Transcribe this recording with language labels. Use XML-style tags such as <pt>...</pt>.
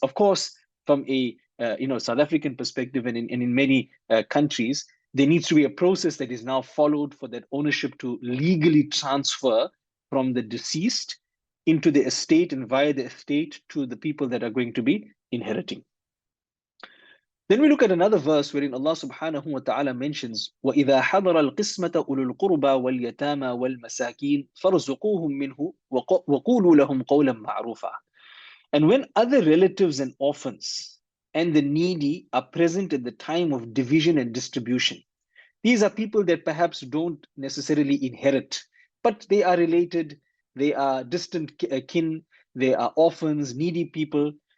<en>Of course, from a South African perspective and in many countries, there needs to be a process that is now followed for that ownership to legally transfer from the deceased into the estate and via the estate to the people that are going to be inheriting. Then we look at another verse wherein Allah subhanahu wa ta'ala mentions,</en> <ar>وَإِذَا حَضَرَ الْقِسْمَةَ أُولُو الْقُرْبَى وَالْيَتَامَى وَالْمَسَاكِينَ فَارْزُقُوهُم مِّنْهُ وَقُولُوا لَهُمْ قَوْلًا مَّعْرُوفًا.</ar> <en>And when other relatives and orphans and the needy are present at the time of division and distribution, these are people that perhaps don't necessarily inherit, but they are related, they are distant kin, they are orphans, needy people.</en>